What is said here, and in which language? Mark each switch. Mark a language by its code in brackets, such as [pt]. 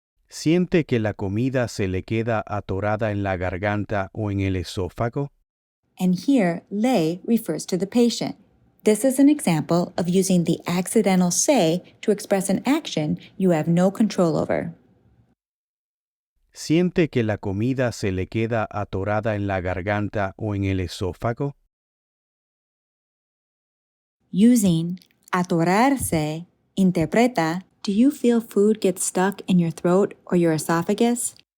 [es] ¿Siente que la comida se le queda atorada en la garganta o en el esófago? [en] And here, le refers to the patient. This is an example of using the accidental se to express an action you have no control over. [es] ¿Siente que la comida se le queda atorada en la garganta o en el esófago? [en] Using atorarse, interpreta, do you feel food get stuck in your throat or your esophagus?